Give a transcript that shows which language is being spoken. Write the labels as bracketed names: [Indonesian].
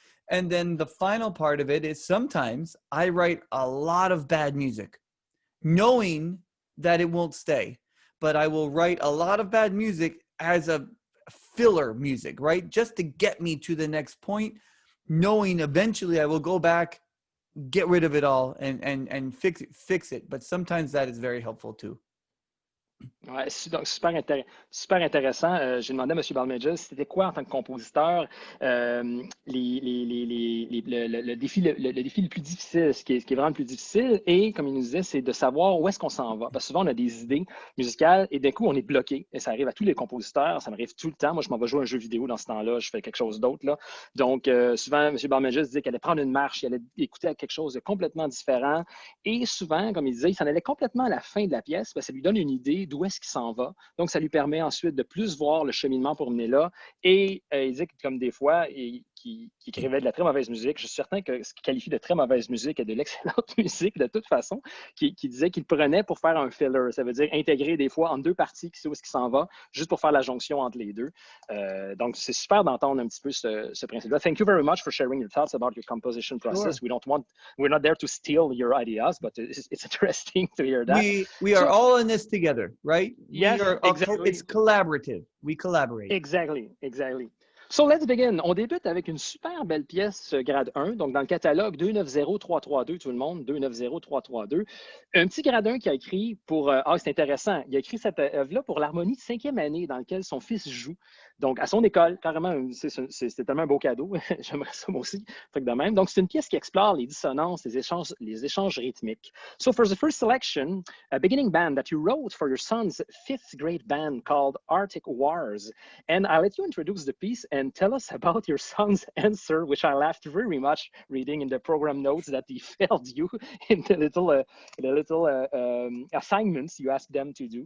[English] And then the final part of it is sometimes I write a lot of bad music, knowing that it won't stay. But I will write a lot of bad music as a filler music, right? Just to get me to the next point, knowing eventually I will go back, get rid of it all and fix it. But sometimes that is very helpful too. [French] Ouais, donc super intéressant. J'ai demandé à M. Balmages c'était quoi en tant que compositeur le défi le plus difficile, ce qui est vraiment le plus difficile. Et comme il nous disait, c'est de savoir où est-ce qu'on s'en va. Parce que souvent, on a des idées musicales et d'un coup, on est bloqué. Et ça arrive à tous les compositeurs, ça m'arrive tout le temps. Moi, je m'en vais jouer à un jeu vidéo dans ce temps-là, je fais quelque chose d'autre. Là. Donc, souvent, M. Balmages disait qu'il allait prendre une marche, il allait écouter quelque chose de complètement différent. Et souvent, comme il disait, il s'en allait complètement à la fin de la pièce, parce que ça lui donne une idée d'où est-ce qu'il s'en va. Donc, ça lui permet ensuite de plus voir le cheminement pour mener là. Et il dit que, comme des fois, qui écrivait de la très mauvaise musique, je suis certain que ce qu'il qualifie de très mauvaise musique est de l'excellente musique de toute façon, qui disait qu'il prenait pour faire un filler. Ça veut dire intégrer des fois en deux parties qui sait où est-ce qu'il s'en va, juste pour faire la jonction entre les deux. Donc, c'est super d'entendre un petit peu ce principe-là. [English] Thank you very much for sharing your thoughts about your composition process. Sure. We're not there to steal your ideas, but it's interesting to hear that. We are all in this together, right? Yes, exactly. It's collaborative. We collaborate. Exactly. So let's begin. [French] On débute avec une super belle pièce grade 1, donc dans le catalogue 290332, tout le monde, 290332. Un petit grade 1 qui a écrit pour... c'est intéressant, il a écrit cette œuvre-là pour l'harmonie de 5e année dans laquelle son fils joue. Donc, à son école, carrément, c'est tellement un beau cadeau. J'aimerais ça moi aussi, truc de même. Donc, c'est une pièce qui explore les dissonances, les échanges rythmiques. [English] So, for the first selection, a beginning band that you wrote for your son's 5th grade band called Arctic Wars. And I'll let you introduce the piece and tell us about your son's answer, which I laughed very much reading in the program notes that he failed you in the little assignments you asked them to do.